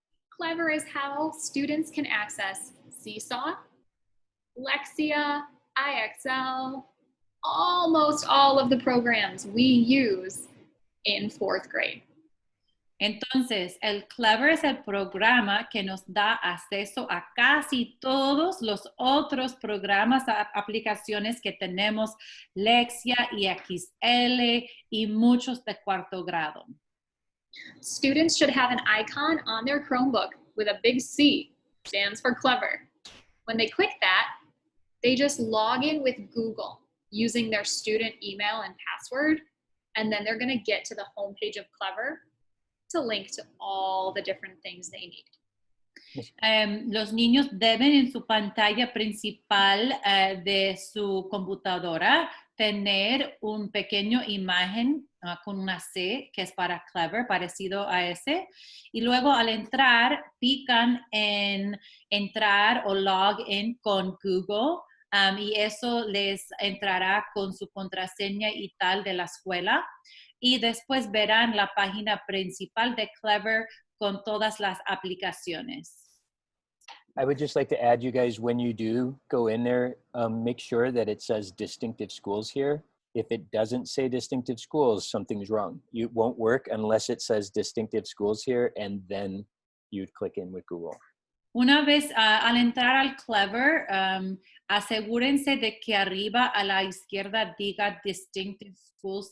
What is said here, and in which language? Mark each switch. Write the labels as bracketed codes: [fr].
[en] Clever is how students can access Seesaw, Lexia, IXL, almost all of the programs we use in 4th grade. [es] Entonces, el Clever es el programa que nos da acceso a casi todos los otros programas, aplicaciones que tenemos, Lexia, IXL y muchos de 4º grado. [en] Students should have an icon on their Chromebook with a big C, stands for Clever. When they click that, they just log in with Google using their student email and password, and then they're going to get to the homepage of Clever to link to all the different things they need. [es] Los niños deben en su pantalla principal de su computadora tener un pequeño imagen con una C que es para Clever, parecido a ese, y luego al entrar pican en entrar o [en] log in [es] con Google, y eso les entrará con su contraseña y tal de la escuela, y después verán la página principal de Clever con todas las aplicaciones. [en] I would just like to add, you guys, when you do go in there, make sure that it says distinctive schools here. If it doesn't say distinctive schools, something's wrong. It won't work unless it says distinctive schools here, and then you'd click in with Google. [es] Una vez al entrar al Clever, asegúrense de que arriba a la izquierda diga Distinctive Schools.